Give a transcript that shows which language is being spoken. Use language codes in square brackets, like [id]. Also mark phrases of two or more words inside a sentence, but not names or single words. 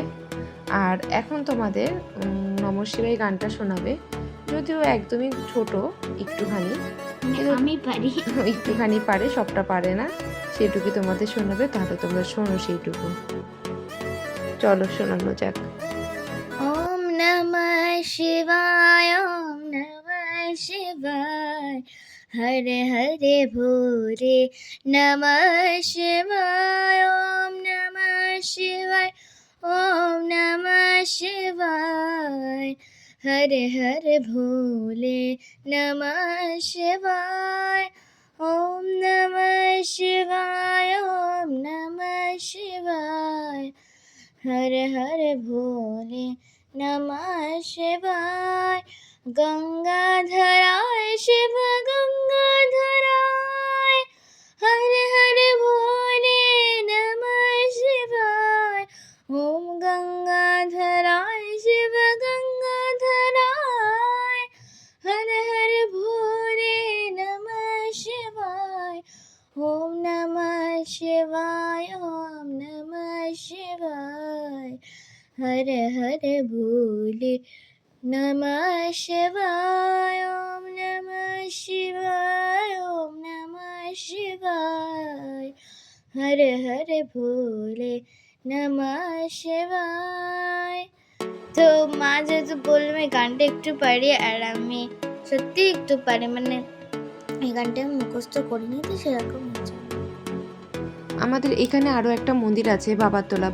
[bn] আর এখন তোমাদের নমঃ শিবায় গানটা শোনাবে, যদিও একদমই ছোট একটুখানি, আমি পারি। একটুখানি পারে, সবটা পারে না, সেটুকু তোমাদের শোনাবে। তাহলে তোমরা শোনো সেইটুকু। চলো শোনানো যাক। [sa] ওম নমঃ শিবায়, ওম নমঃ শিবায়, হরে হরে ভোরে নমঃ শিবায়, ওম নমঃ শিবায়, ওম নমঃ শিবায়, হরে হরে ভোলে নমঃ শিবায়, ওম নমঃ শিবায়, ওম নমঃ শিবায়, হরে হরে ভোলে নমঃ শিবায়। গঙ্গাধরায় শিব গঙ্গাধরায়, হরে হরে ভোলে নমঃ শিবায়। ওম গঙ্গাধরায় শিব গঙ্গাধরায়, হরে হরে ভোলে নমঃ শিবায়। ওম নমঃ শিবায়, ওম নমঃ শিবায়, হরে হরে ভোলে নমঃ শিবায়। ওম নমঃ শিবায়, ওম নমঃ শিবায়, হরে হরে ভোলে নমঃ শিবায়। [bn] তো মা যেহেতু বললাম এই গানটা একটু পারি, আর আমি সত্যি একটু পারি, মানে এই গানটা আমি মুখস্থ করিনি, তো সেরকম হচ্ছে। আমাদের এখানে আরও একটা মন্দির আছে, বাবারতলা।